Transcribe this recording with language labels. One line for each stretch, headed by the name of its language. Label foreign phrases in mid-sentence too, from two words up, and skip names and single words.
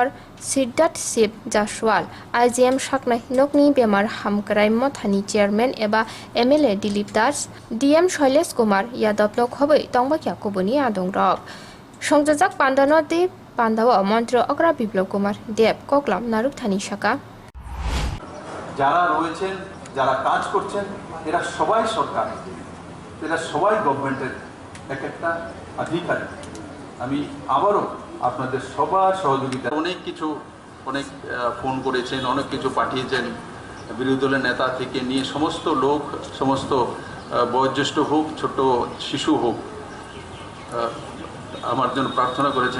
Kok Borok: Siddharth Shiv Jaswal IGM Shaknai Nokni Bemar Hamkrai Mothani Chairman eba MLA Dilip Das DM Shailesh Kumar Yadav no khobai tongbakya koboni adong rok Songjajak Pandano de Pandawa Mantro Okra Biplop Kumar Dev Koklam Naruk Thani Shaka
Bangla: যারা রয়েছেন যারা কাজ করছেন এরা সবাই সরকার এরা সবাই গভর্নমেন্টের এক একটা অধিকারী আমি আবারও আপনাদের সবার সহযোগিতা অনেক ফোন করেছেন অনেক কিছু পাঠিয়েছেন বিরোধী দলের নেতা থেকে নিয়ে সমস্ত লোক সমস্ত বয়োজ্যেষ্ঠ হোক ছোট শিশু হোক আমার জন্য প্রার্থনা করেছেন।